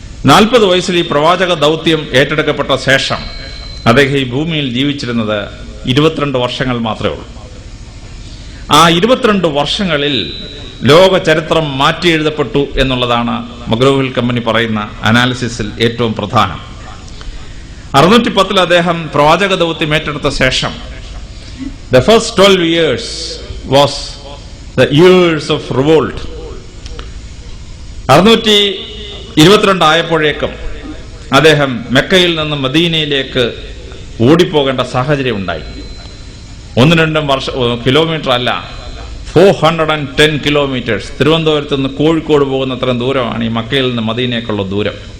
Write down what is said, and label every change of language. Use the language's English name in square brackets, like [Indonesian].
[Malayalam] 40 വയസ്സിൽ ഈ പ്രവാചക ദൗത്യം ഏറ്റെടുക്കപ്പെട്ട ശേഷം അദ്ദേഹം ഈ ഭൂമിയിൽ ജീവിച്ചിരുന്നത് 22 വർഷങ്ങൾ മാത്രമേ ഉള്ളൂ. ആ 22 വർഷങ്ങളിൽ ലോക ചരിത്രം മാറ്റി എഴുതപ്പെട്ടു എന്നുള്ളതാണ് മഗ്രോ-ഹിൽ കമ്പനി പറയുന്ന അനാലിസിസിൽ ഏറ്റവും പ്രധാനം. 610 അദ്ദേഹം പ്രവാചക ദൗത്യം ഏറ്റെടുത്ത ശേഷം [English] the first 12 years was the years of revolt. [Malayalam] 622 ആയപ്പോഴേക്കും അദ്ദേഹം മെക്കയിൽ നിന്ന് മദീനയിലേക്ക് ഓടിപ്പോകേണ്ട സാഹചര്യം ഉണ്ടായി. 1-2 കിലോമീറ്റർ അല്ല, 410 കിലോമീറ്റേഴ്സ്. തിരുവനന്തപുരത്ത് നിന്ന് കോഴിക്കോട് പോകുന്ന അത്രയും ദൂരമാണ് ഈ മക്കയിൽ നിന്ന് മദീനയ്ക്കുള്ള ദൂരം.